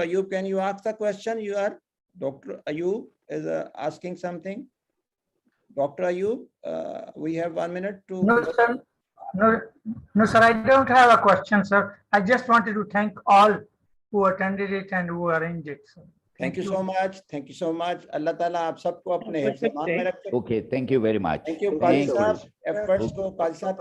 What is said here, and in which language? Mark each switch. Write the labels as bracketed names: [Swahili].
[English] Ayub, can you ask the question? You are, Dr. Ayub is asking something. Dr. Ayub, we have 1 minute to. No, sir. No, sir, I don't have a question, sir. I just wanted to thank all who attended it and who arranged it, sir. Thank you so much. Thank you so much. [Hindi] Allah Ta'ala आप सबको अपने हिफ्ज़-ए-मान में रखे. [English] Okay, thank you very much. Thank you, Thank Qazi Saab. [Hindi] Efforts को Qazi Saab